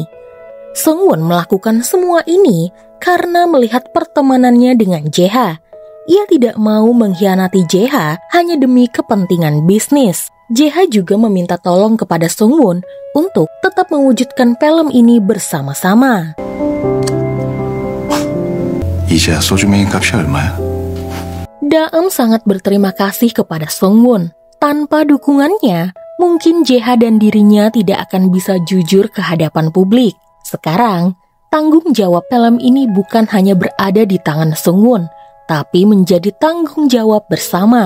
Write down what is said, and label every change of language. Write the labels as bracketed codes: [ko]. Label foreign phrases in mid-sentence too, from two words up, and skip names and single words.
[id] Seungwon melakukan semua ini karena melihat pertemanannya dengan Jae-ha. Ia tidak mau mengkhianati Jae-ha hanya demi kepentingan bisnis. Jae-ha juga meminta tolong kepada Seungwon untuk tetap mewujudkan film ini bersama-sama. [ko] 이제야 소주 메인 값이 얼마야? [id] Daem sangat berterima kasih kepada Seungwon. Tanpa dukungannya, mungkin Jae-ha dan dirinya tidak akan bisa jujur ke hadapan publik. Sekarang, tanggung jawab film ini bukan hanya berada di tangan Seungwon, tapi menjadi tanggung jawab bersama.